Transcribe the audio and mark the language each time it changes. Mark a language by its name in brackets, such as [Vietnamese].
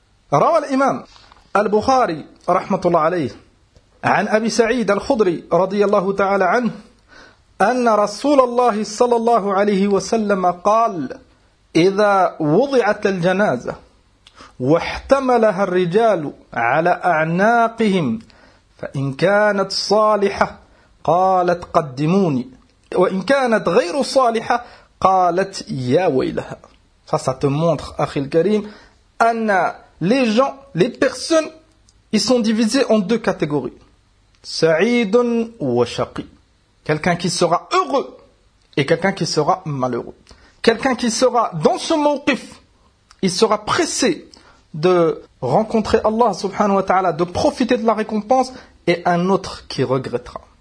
[Arabic] Rawa l'imam al-Bukhari rahmatullah alayhi an Abi Sa'id al-Khudri radiyallahu ta'ala anhu anna Rasulallah sallallahu alayhi wa sallam qal idha wudi'at al-janazah واحتملها الرجال على أعناقهم فإن كانت صالحة قالت قدموني وإن كانت غير صالحة قالت يا ويلها. [French] Ça, ça te montre, Akhil Karim, Anna, les gens, les personnes, ils sont divisés en deux catégories. [Arabic] Sa'idun wa shaqi. [French] Quelqu'un qui sera heureux et quelqu'un qui sera malheureux. Quelqu'un qui sera dans ce mawqif, il sera pressé de rencontrer Allah subhanahu wa ta'ala, de profiter de la récompense, et un autre qui regrettera.